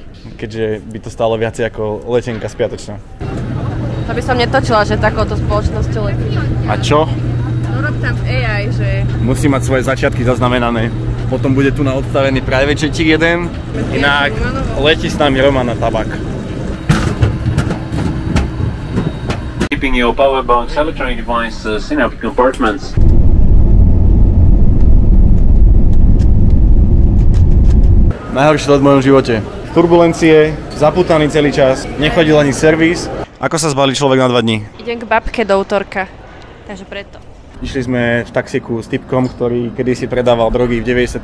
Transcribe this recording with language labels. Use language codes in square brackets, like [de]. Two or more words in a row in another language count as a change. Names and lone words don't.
[sk] Keďže by to stálo viacej ako letenka spiatočná. To by som netočila, že takouto spoločnosťou letí. A čo? No rob tam AI, že... Musí mať svoje začiatky zaznamenané. Potom bude tu na odstavený private jetík jeden. Inak letí s nami Roman Tabak. [en] Keeping your power box electronic devices in our compartments. [sk] Najhorší let v mojom živote. Turbulencie, zapútaný celý čas, nechodil ani servis. Ako sa zbalí človek na 2 dní? Idem k babke do útorka, takže preto. Išli sme v taxiku s typkom, ktorý kedysi predával drogy v 90.